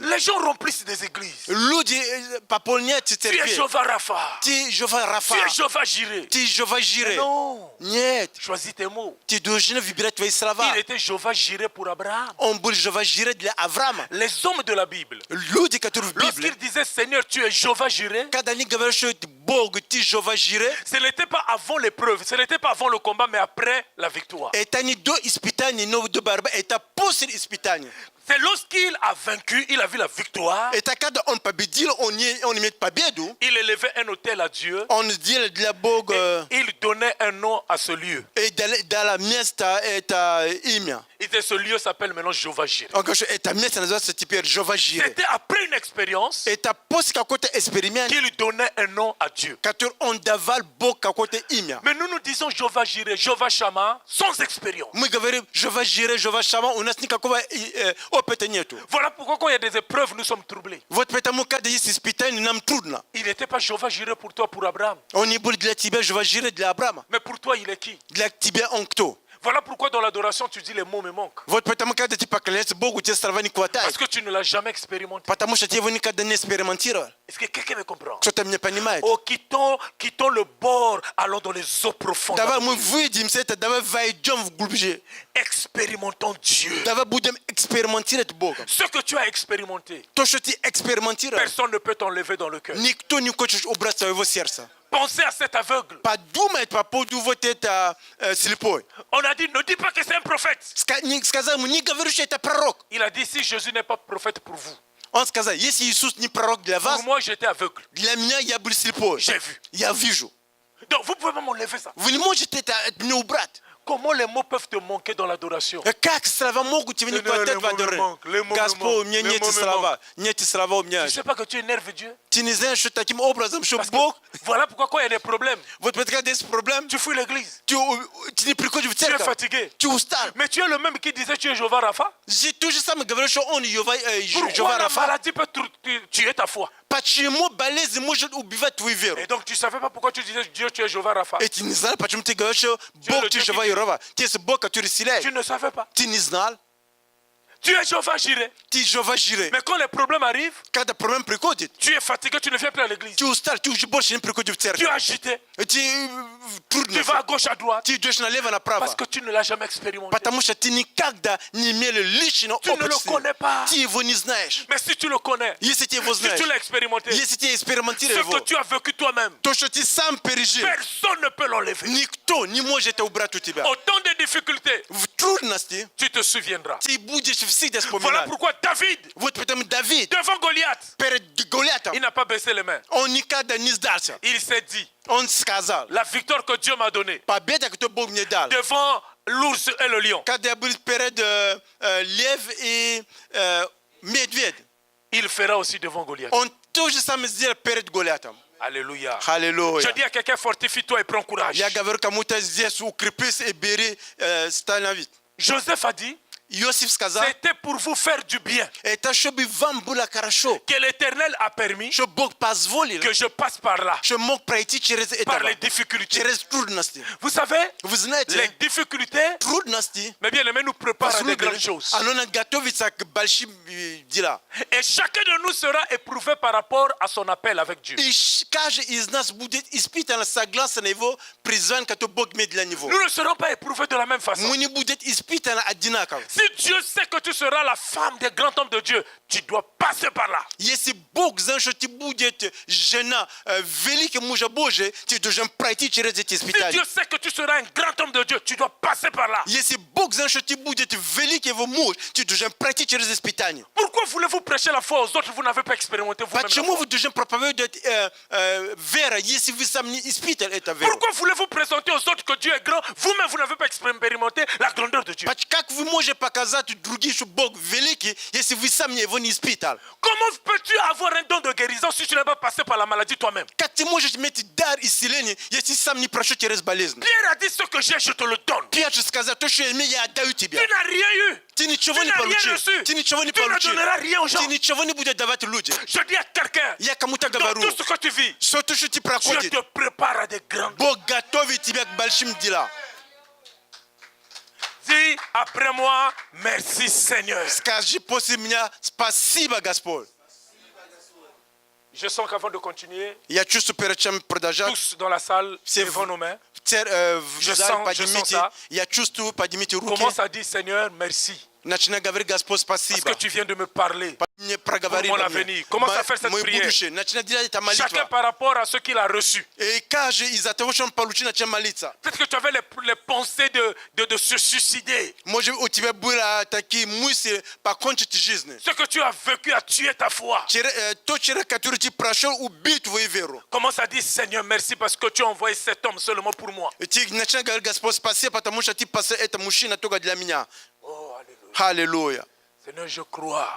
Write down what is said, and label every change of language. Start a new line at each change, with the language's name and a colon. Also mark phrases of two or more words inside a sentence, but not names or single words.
French: Les gens remplissent des églises.
Russian: Люди пополняют
French: Tu es
Russian: церкви.
French: Jéhovah Rapha.
Russian: Ты Jéhovah Рафа.
French: Tu es Jéhovah Jireh.
Russian: Ты Jéhovah Jireh.
French: Non.
Russian: Нет.
French: Choisis tes mots.
Russian: Ты должен выбирать твои слова.
French: Il était Jéhovah Jireh pour Abraham.
Russian: Он был Jéhovah Jireh для Авраама.
French: Les hommes de la Bible,
Russian: Люди, которые в Библии,
French: lorsqu'ils disaient Seigneur, tu es Jéhovah Jireh,
Russian: когда они говорят, что Бог, ты Jéhovah Jireh,
French: ce n'était pas avant l'épreuve, ce n'était pas avant le combat, mais après la victoire.
Russian: это не до испытания, но до борьбы, это после испытания.
French: C'est lorsqu'il a vaincu, il a vu la victoire,
Russian: Это когда он победил, он имеет победу,
French: il élevait un autel à Dieu,
Russian: он сделал для Бога,
French: et il donnait un nom à ce lieu.
Russian: и дала место это имя.
French: Et ce lieu s'appelle maintenant Jéhovah Jireh.
Russian: Он говорит, что это место называется теперь Jéhovah Jireh.
French: C'était après une expérience
Russian: Это после какой-то эксперимент,
French: qu'il donnait un nom à Dieu.
Russian: который он давал Бог какое-то имя.
French: Mais nous disons Jéhovah Jireh, Jéhovah Shammah, sans expérience.
Russian: Мы говорим Jéhovah Jireh, Jéhovah Shammah, у нас никакого опыта нету.
French: Voilà pourquoi quand il y a des épreuves, nous sommes troublés.
Russian: Вот поэтому, когда есть испытания, нам трудно.
French: Il n'était pas Jéhovah Jireh pour toi, pour Abraham.
Russian: Он не был для тебя Jéhovah Jireh, для Авраама.
French: Mais pour toi, il est qui?
Russian: Для тебя он кто?
French: Voilà pourquoi dans l'adoration, tu dis les mots me manquent.
Russian: Вот поэтому, когда ты поклоняешься Богу, тебе слова не хватает.
French: Parce que tu ne l'as jamais expérimenté.
Russian: Потому что ты его никогда не экспериментировал.
French: Est-ce que quelqu'un me comprend?
Russian: Кто-то меня понимает.
French: Oh, quittons le bord, allons dans les eaux profondes.
Russian: Давай мы выйдем с этого, давай войдем в глубже.
French: Expérimentons Dieu.
Russian: Давай будем экспериментировать Богом.
French: Ce que tu as expérimenté,
Russian: То, что ты экспериментировал,
French: personne ne peut t'enlever dans le cœur.
Russian: никто не хочет убрать своего сердца.
French: Pensez à cet aveugle.
Russian: Подумай по поводу вот это слепой.
French: On a dit, ne dis pas que c'est un prophète.
Russian: Сказал ему, не говори, что это пророк.
French: Il a dit, si Jésus n'est pas prophète pour vous,
Russian: Он сказал, если Иисус не пророк для вас,
French: pour moi, j'étais aveugle.
Russian: для меня я был слепой.
French: J'ai vu.
Russian: Я вижу.
French: Donc, vous pouvez pas m'enlever ça.
Russian: Вы не можете это от меня убрать.
French: Comment les mots peuvent te manquer dans l'adoration?
Russian: Как слова могут тебе не хватать в аdoре? Господь, у меня нет слова. Нет слова у меня.
French: Tu ne sais pas que tu énerves Dieu?
Russian: Ты не знаешь, что таким образом, что
French: Parce que
Russian: Бог,
French: voilà pourquoi quand il y a des problèmes,
Russian: вот когда есть проблем,
French: tu fuis l'église.
Russian: ты не приходишь в
French: Tu es
Russian: церковь,
French: fatigué.
Russian: ты устал.
French: Mais tu es le même qui disait tu es Jéhovah Rapha. J'ai tout
Russian: же самое говорю, что он
French: Pourquoi Jéhovah la
Russian: Рафа.
French: maladie peut tuer ta foi?
Russian: Почему болезнь может убивать твою веру?
French: Et donc tu ne savais pas pourquoi tu disais Dieu, tu es Jéhovah Rapha.
Russian: И ты не знал, почему ты говоришь, что Бог, ты Jéhovah Рафа. Ты есть Бог, который исцеляет.
French: Tu ne savais pas.
Russian: Ты не знал.
French: Tu es Jéhovah Jireh.
Russian: Ты Jéhovah Jireh.
French: Mais quand les problèmes arrivent,
Russian: Когда проблема приходит,
French: tu es fatigué, tu ne viens plus à l'église.
Russian: ты устал, ты уже больше не приходишь в
French: Tu es
Russian: церковь.
French: agité.
Russian: Ты трудно.
French: Tu vas à gauche, à droite.
Russian: Ты идешь налево, направо.
French: Parce que tu ne l'as jamais expérimenté.
Russian: Потому что ты никогда не имел личного
French: Tu ne le
Russian: опыта.
French: connais pas.
Russian: Ты его не знаешь.
French: Mais si tu le connais,
Russian: Если ты его
French: si
Russian: знаешь,
French: tu l'as expérimenté,
Russian: если ты экспериментировал
French: ce que
Russian: его,
French: tu as vécu toi-même,
Russian: то, что ты сам пережил,
French: personne ne peut l'enlever.
Russian: никто не может это убрать у тебя.
French: Au temps des difficultés,
Russian: В трудности
French: tu te souviendras.
Russian: ты будешь
French: difficile de se Voilà
Russian: promener.
French: pourquoi David,
Russian: Вот потому Давид,
French: devant Goliath,
Russian: перед Голиатом,
French: il n'a pas baissé les mains.
Russian: он никогда не сдался.
French: Il s'est dit,
Russian: Он сказал,
French: la victoire que Dieu m'a donnée
Russian: победа, которую Бог мне дал,
French: devant l'ours et le lion,
Russian: когда я был перед лев и медведь,
French: il fera aussi devant Goliath.
Russian: он то же самое сделал перед Голиатом.
French: Alléluia.
Russian: Аллилуйя.
French: Je dis à quelqu'un, fortifie-toi et prends courage.
Russian: Я говорю кому-то здесь, укрепись и бери становись.
French: Joseph a dit,
Russian: Иосиф сказал,
French: c'était pour vous faire du bien
Russian: это чтобы вам было хорошо,
French: que l'Éternel a permis
Russian: что Бог позволил,
French: que je passe par là,
Russian: что мог пройти через
French: par
Russian: это,
French: les difficultés.
Russian: через трудности.
French: Vous savez,
Russian: Вы знаете,
French: les difficultés,
Russian: трудности,
French: mais bien aimé, nous préparent à des grandes choses.
Russian: оно нам готовится к большим делам.
French: Et chacun de nous sera éprouvé par rapport à son appel avec Dieu.
Russian: И каждый из нас будет испытан согласно его призванию, которое Бог имеет для него.
French: Nous ne serons pas éprouvés de la même façon.
Russian: Мы не будем испытаны одинаково.
French: Si Dieu sait que tu seras la femme des grands hommes de Dieu, tu dois passer par là.
Russian: Если Бог знает, что ты будешь жена великого мужа Божия, ты должен пройти через эти
French: Si
Russian: испытания.
French: Dieu sait que tu seras un grand homme de Dieu, tu dois passer par là.
Russian: Если Бог знает, что ты будешь великий его муж, ты должен пройти через испытания.
French: Pourquoi voulez-vous prêcher la foi aux autres, vous n'avez pas expérimenté vous-même la
Russian: Почему
French: foi?
Russian: вы должны проповедовать веру, если вы сами не испытали эту веру?
French: Pourquoi voulez-vous présenter aux autres que Dieu est grand, vous-même vous n'avez pas expérimenté la grandeur de Dieu?
Russian: Как вы можете показать другим, что Бог великий, если вы сами его не испытали?
French: Comment peux-tu avoir un don de guérison si tu n'as pas passé par la maladie toi-même?
Russian: Как ты можешь иметь дар исцеления, если сам не прошел через болезнь?
French: Pierre a dit ce que j'ai, je te le donne.
Russian: Петр сказал, то, что я имею, я отдаю тебе.
French: Tu n'as rien eu.
Russian: Ты ничего
French: Tu
Russian: не
French: n'as rien
Russian: получил.
French: reçu.
Russian: Ты ничего не
French: Tu ne
Russian: получил.
French: donneras rien aux gens.
Russian: Ты ничего не будешь давать людям.
French: Je dis à quelqu'un,
Russian: Я кому-то
French: dans
Russian: говорю,
French: tout ce que tu vis,
Russian: что то, что ты
French: Dieu
Russian: проходишь,
French: te prépare à des grandes.
Russian: Бог готовит тебя к большим делам.
French: Dis après moi, merci Seigneur.
Russian: Скажи после меня спасибо, Господь.
French: Je sens qu'avant de continuer,
Russian: Я чувствую, перед чем продолжать,
French: tous dans la salle, C'est levons vous. nos mains.
Russian: в
French: Je
Russian: зале
French: sens
Russian: поднимите,
French: ça.
Russian: я чувствую, поднимите руки,
French: Commence à dire Seigneur, merci.
Russian: начинай говорить, Господь,
French: Parce
Russian: спасибо.
French: que tu viens de me parler.
Russian: Мне проговори
French: Pour mon
Russian: во мне.
French: avenir. Commence à faire cette
Russian: Мое
French: prière.
Russian: будущее. Начинай делать это
French: Chacun
Russian: молитва.
French: par rapport à ce qu'il a reçu.
Russian: И каждый из-за того, что он получил, начинай молиться.
French: Peut-être que tu avais les pensées de se suicider.
Russian: Может, у тебя были такие мысли покончить жизнь.
French: Ce que tu as vécu a tué ta foi.
Russian: Тот человек, который ты прошел, убил твою веру.
French: Commence à dire Seigneur, merci parce que tu as envoyé cet homme seulement pour moi.
Russian: И ты начинай говорить, Господь, спасибо, потому что ты послал это мужчина только для меня.
French: Oh, alléluia.
Russian: Аллилуйя.
French: Seigneur, je crois